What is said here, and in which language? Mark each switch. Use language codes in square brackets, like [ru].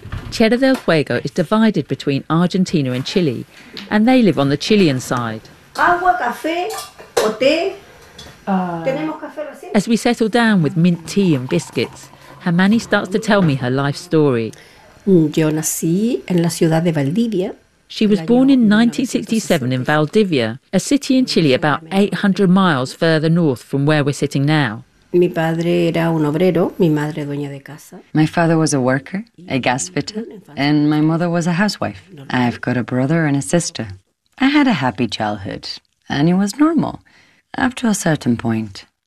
[en] Tierra del Fuego is divided between Argentina and Chile, and they live on the Chilean side. [es] Agua, café, o té. [en] As we settle down with mint tea and biscuits, Hermani starts to tell me her life story. [es] Yo nací en la ciudad de Valdivia. [en] She was born in 1967 in Valdivia, a city in Chile about 800 miles further north from where we're sitting now. My father was a worker, a gas fitter, and my mother was a housewife. I've got a brother and a sister. I had a happy childhood, and it was normal, up to a certain point.